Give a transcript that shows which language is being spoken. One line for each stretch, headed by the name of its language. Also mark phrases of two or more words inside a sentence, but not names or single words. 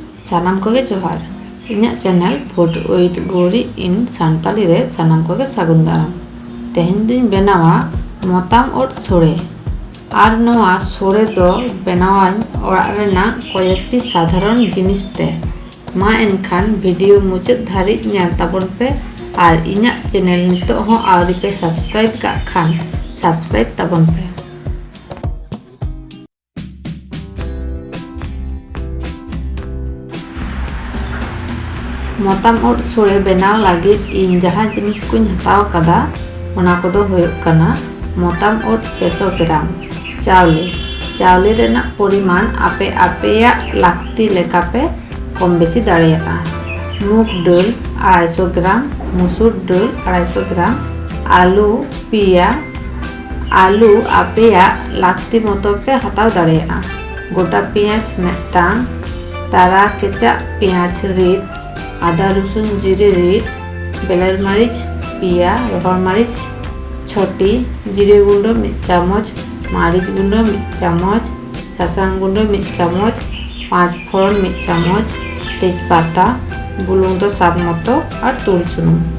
Santali: सानाम कोगे जोहार इन्या चैनल फूड विद गौरी इन सान्ताली रे सानाम कोगे सागुन दाराम तेहेन दिन बेनावा मोताम ओट सोड़े और नोआ सोड़े दो बेनावान ओड़ा रेना कयेकटी साधारण जिनिस ते मा एनखान वीडियो मुचाद धारी नेल ताबन पे और इन्या चैनल नितो हो आवरी पे सब्सक्राइब का खान सब्सक्राइब ताबन पे। मोताम ओट सोड़े बेनाव लागिद इन जहाँ जिनिस कुछ हताव कदा ओना कोदो होयोग कना मोताम ओट 200 ग्राम चावले रेना परिमाण आपे आपेया लाक्ति लेका पे कम बेसी दाड़ेयागा। मूग डाल 250 ग्राम मसूर डाल 250 ग्राम आलू पिया आलू आपेया लाक्ति मतो पे हताव दाड़ेयागा। गोटा पियाज मेटांग तारा केचा पियाज रीद आदा रसुन जिरे रीद बेलर मरीच पिया रहर मरीच छोटी जिरे गुंडो 1 चामच मरीच गुंडो 1 चामच सासांग गुंडो 1 चामच 5 फोड़न 1 चामच तेजपाता बुलुंग दो स्वाद मतो और तुड़ी सुनुम।